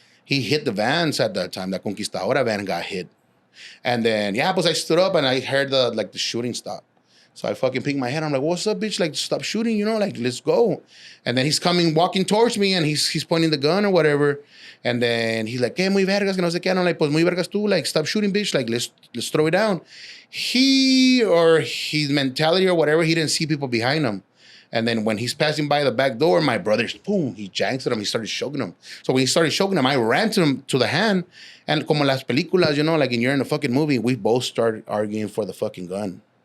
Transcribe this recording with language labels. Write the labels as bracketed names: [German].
[English] He hit the vans at that time. The Conquistadora van got hit. And then, but I stood up and I heard the shooting stop. So I fucking picked my head. I'm like, what's up, bitch? Like, stop shooting, you know? Like, let's go. And then he's walking towards me and he's pointing the gun or whatever. And then he's like, [Spanish] ¿Qué, muy vergas? Que no sé qué. [English] And I'm like, [Spanish] pues muy vergas tú. [English] Like, stop shooting, bitch. Like, let's throw it down. He, or his mentality or whatever, he didn't see people behind him. And then when he's passing by the back door, my brother's boom, he janks at him. He started choking him. So when he started choking him, I ran to the hand. And [Spanish] como las películas, [English] you know, like you're in a fucking movie, we both started arguing for the fucking gun.